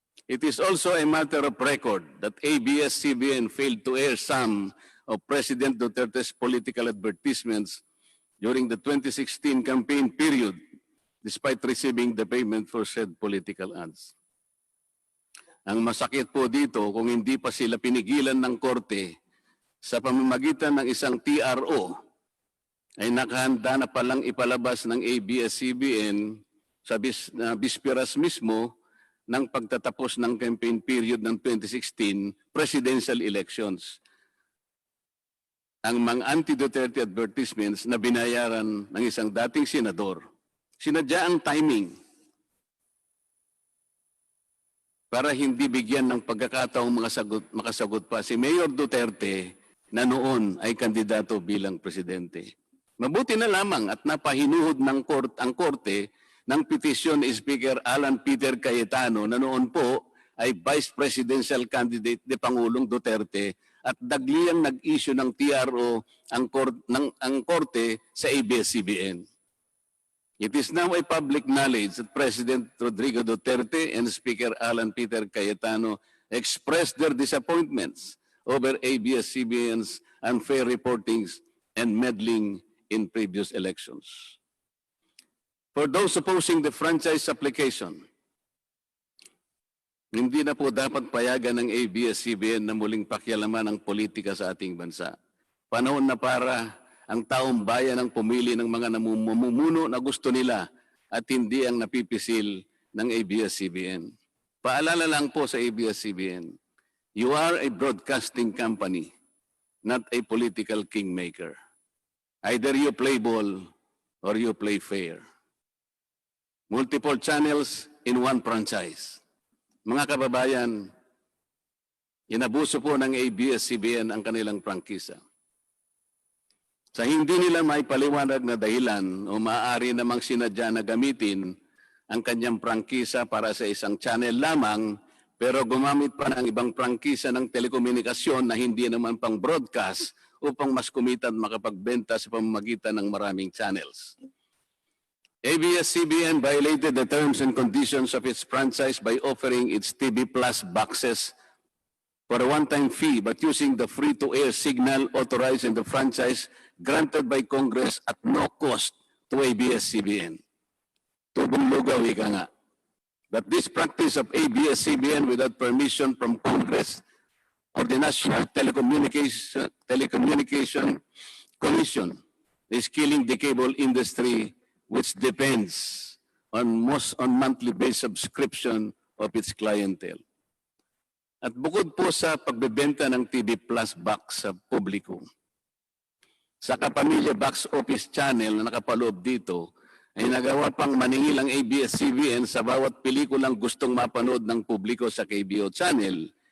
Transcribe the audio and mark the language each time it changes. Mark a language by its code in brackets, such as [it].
[en] It is also a matter of record that ABS-CBN failed to air some of President Duterte's political advertisements during the 2016 campaign period, despite receiving the payment for said political ads. [tl] Ang masakit po dito, kung hindi pa sila pinigilan ng korte sa pamamagitan ng isang TRO, ay nakahanda na palang ipalabas ng ABS-CBN sa bisperas mismo ng pagtatapos ng campaign period ng 2016 presidential elections. Ang mga anti-Duterte advertisements na binayaran ng isang dating senador, sinadya ang timing para hindi bigyan ng pagkakataong makasagot pa si Mayor Duterte na noon ay kandidato bilang presidente. Mabuti na lamang at napahinuhod ng ang korte ng petisyon ni Speaker Alan Peter Cayetano na noon po ay Vice Presidential Candidate ni Pangulong Duterte at dagliang nag-issue ng TRO ang korte sa ABS-CBN. [en] It is now a public knowledge that President Rodrigo Duterte and Speaker Alan Peter Cayetano expressed their disappointments over ABS-CBN's unfair reportings and meddling in previous elections. For those opposing the franchise application, [tl] hindi na po dapat payagan ng ABS-CBN na muling pakialaman ang politika sa ating bansa. Panahon na para ang taong bayan ang pumili ng mga namumuno na gusto nila at hindi ang napipisil ng ABS-CBN. Paalala lang po sa [en] ABS-CBN, you are a broadcasting company, not a political kingmaker. Either you play ball or you play fair. Multiple channels in one franchise. [tl] Mga kababayan, inabuso po ng ABS-CBN ang kanilang prangkisa. Sa hindi nila may paliwanag na dahilan o maaari namang sinadya na gamitin ang kanyang prangkisa para sa isang channel lamang, pero gumamit pa ng ibang prangkisa ng telekomunikasyon na hindi naman pang broadcast upang mas kumita at makapagbenta sa pamamagitan ng maraming channels. [en] ABS-CBN violated the terms and conditions of its franchise by offering its TV Plus boxes for a one-time fee but using the free-to-air signal authorized in the franchise granted by Congress at no cost to ABS-CBN. [tl] Tubong lugaw, ika nga. [en] That this practice of ABS-CBN without permission from Congress or the National Telecommunication Commission is killing the cable industry, which depends on monthly based subscription of its clientele. [tl] At bukod po sa pagbebenta ng TV Plus box sa publiko, sa Kapamilya Box Office Channel na nakapaloob dito, ay nagawa pang maningil ang ABS-CBN sa bawat pelikulang gustong mapanood ng publiko sa KBO Channel.